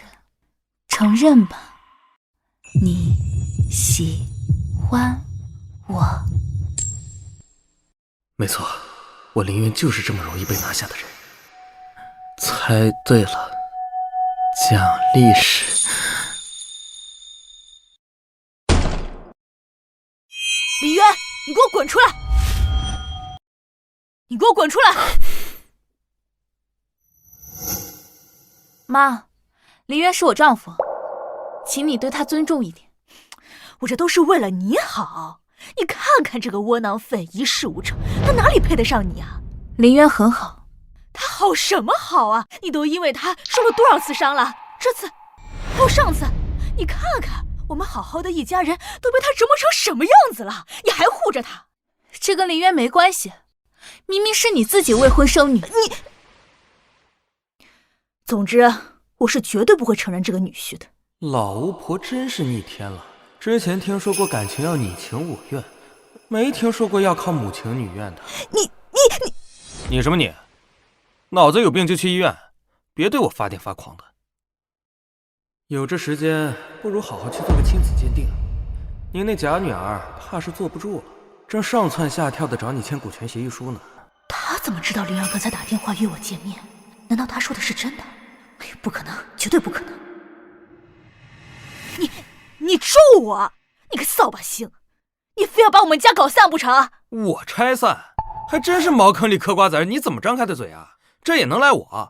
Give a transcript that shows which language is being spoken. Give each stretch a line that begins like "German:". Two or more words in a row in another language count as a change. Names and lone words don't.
Chinese: 承認吧，你喜歡我。沒錯，我凌雲就是這麼容易被拿下的人。猜對了，獎勵是李淵，你給我滾出來！你給我滾出來！媽，林淵是我丈夫，請你對他尊重一點。我這都是為了你好，你看看這個窩囊廢，一事無成，他哪裡配得上你啊？林淵很好。他好什麼好啊？你都因為他受了多少次傷了？這次，還有上次，你看看我們好好的一家人都被他折磨成什麼樣子了，你還護着他？這跟林淵沒關係，明明是你自己未婚生女。你，總之，我是絕對不會承認這個女婿的。老巫婆真是逆天了。之前聽說過感情要你情我願，沒聽說過要靠母情女願的。你什麼你？腦子有病就去醫院，別對我發電發狂的。有這時間，不如好好去做個親子鑑定。您那假女兒怕是坐不住了，正上蹿下跳的找你簽股權協議書呢。他怎麼知道靈兒剛才打電話約我見面？難道他說的是真的？哎呀，不可能，絕對不可能！你咒我，你個掃把星，你非要把我們家搞散不成？我拆散，還真是茅坑裡嗑瓜子，你怎麼張開的嘴啊？這也能賴我？